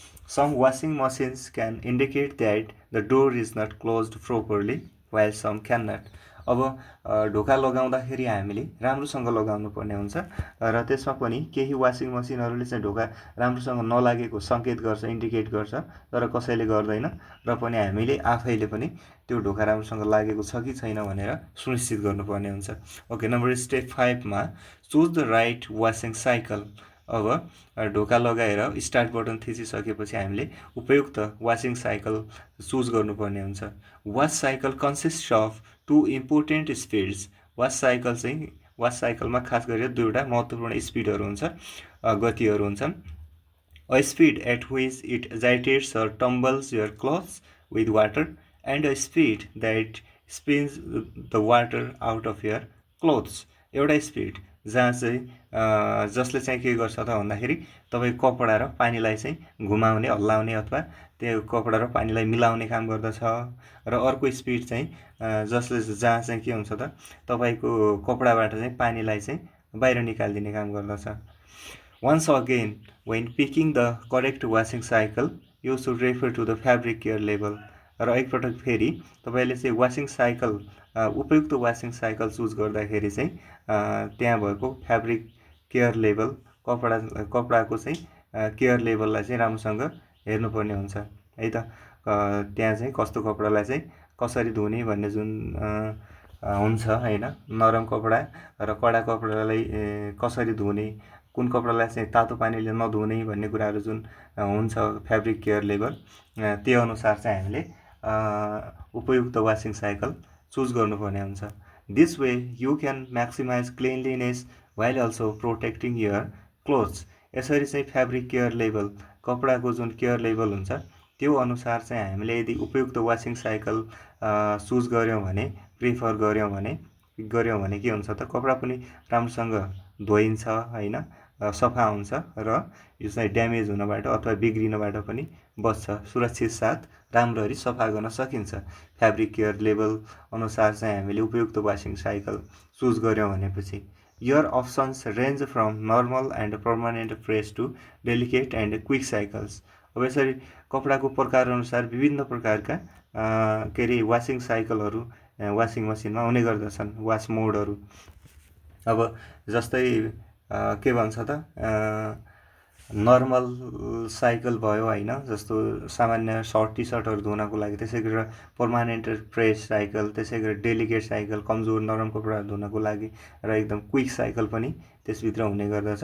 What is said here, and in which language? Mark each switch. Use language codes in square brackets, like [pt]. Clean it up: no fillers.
[en] Some washing machines can indicate that the door is not closed properly while some can not. [ne] अब ढोका लगाउँदाखेरि हामीले राम्रोसँग लगाउनु पर्ने हुन्छ, र त्यसमा पनि केही वासिङ मसिनहरूले चाहिँ ढोका राम्रोसँग नलागेको सङ्केत गर्छ, इन्डिकेट गर्छ, तर कसैले गर्दैन, र पनि हामीले आफैले पनि त्यो ढोका राम्रोसँग लागेको छ कि छैन भनेर सुनिश्चित गर्नुपर्ने हुन्छ। [en] Okay, number step 5मा choose the right washing cycle. [ne] अब ढोका लगाएर स्टार्ट बटन थिचिसकेपछि हामीले उपयुक्त वासिङ साइकल चुज गर्नुपर्ने हुन्छ। [en] Wash cycle consist of 2 important speeds. [ne] वास साइकलमा खास गरेर 2वटा महत्त्वपूर्ण स्पिडहरू हुन्छ, गतिहरू हुन्छन्। [en] A speed at which it agitates or tumbles your clothes with water and a speed that spins the water out of your clothes. [ne] एउटा स्पिड जहाँ चाहिँ जसले चाहिँ के गर्छ त भन्दाखेरि तपाईँको कपडा र पानीलाई चाहिँ घुमाउने, हल्लाउने अथवा त्यो कपडा र पानीलाई मिलाउने काम गर्दछ। र अर्को स्पिड चाहिँ जसले जहाँ चाहिँ के हुन्छ त तपाईँको कपडाबाट चाहिँ पानीलाई चाहिँ बाहिर निकालिदिने काम गर्दछ। [en] Once again when picking the correct washing cycle you should refer to the fabric care level. [ne] र एकपटक फेरि तपाईँले चाहिँ वासिङ साइकल, उपयुक्त वासिङ साइकल चुज गर्दाखेरि चाहिँ त्यहाँ भएको फ्याब्रिक केयर लेभल, कपडाको चाहिँ केयर लेभललाई चाहिँ राम्रोसँग हेर्नुपर्ने हुन्छ है त। त्यहाँ चाहिँ कस्तो कपडालाई चाहिँ कसरी धुने भन्ने जुन हुन्छ होइन, नरम कपडा र कडा कपडालाई कसरी धुने, कुन कपडालाई चाहिँ तातो पानीले नधुने भन्ने कुराहरू जुन हुन्छ फ्याब्रिक केयर लेभल, त्यो अनुसार चाहिँ हामीले उपयुक्त वासिङ साइकल चुज गर्नुपर्ने हुन्छ। [en] This way you can maximise cleanliness while also protecting your clothes. [ne] यसरी चाहिँ फ्याब्रिक केयर लेभल, कपडाको जुन केयर लेभल हुन्छ त्यो अनुसार चाहिँ हामीले यदि उपयुक्त वासिङ साइकल चुज गऱ्यौँ भने, प्रिफर गऱ्यौँ भने के हुन्छ त कपडा पनि राम्रोसँग धोइन्छ होइन, सफा हुन्छ, र यो चाहिँ ड्यामेज हुनबाट अथवा बिग्रिनबाट पनि बच्छ, सुरक्षित साथ राम्ररी सफा गर्न सकिन्छ। फ्याब्रिक केयर लेभल अनुसार चाहिँ हामीले उपयुक्त वासिङ साइकल चुज गऱ्यौँ भनेपछि [en] your options range from normal and permanent press to delicate and quick cycles। [ne] अब यसरी कपडाको प्रकारअनुसार विभिन्न प्रकारका के अरे वासिङ साइकलहरू वासिङ मसिनमा हुने गर्दछन्, वास मोडहरू। अब जस्तै के भन्छ त नर्मल साइकल भयो होइन, जस्तो सामान्य सर्ट टी सर्टहरू धुनको लागि, त्यसै गरेर पर्मानेन्ट प्रेस साइकल, त्यसै गरेर डेलिकेट साइकल कमजोर नरम कपडाहरू धुनको लागि, र एकदम क्विक साइकल पनि त्यसभित्र हुने गर्दछ।